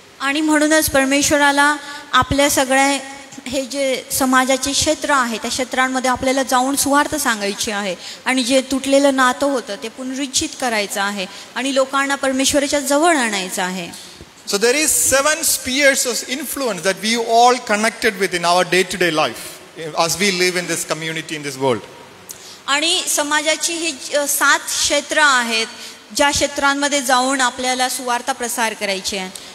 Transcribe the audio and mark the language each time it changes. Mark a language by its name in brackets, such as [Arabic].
[Marathi] आणि म्हणूनच परमेश्वराला आपल्या सगळ्या हे जे समाजाचे क्षेत्र आहे त्या क्षेत्रांमध्ये आपल्याला जाऊन सुवार्ता सांगायची आहे आणि जे तुटलेलं नातं होतं ते पुनरुज्जीत करायचं आहे आणि लोकांना परमेश्वराच्या जवळ आणायचं आहे. [English] So there is 7 spheres of influence that we all connected with in our day-to-day life as we live in this community, in this world. [Marathi] आणि समाजाची ही 7 क्षेत्र आहेत ज्या क्षेत्रांमध्ये जाऊन आपल्याला सुवार्ता प्रसार करायची आहे.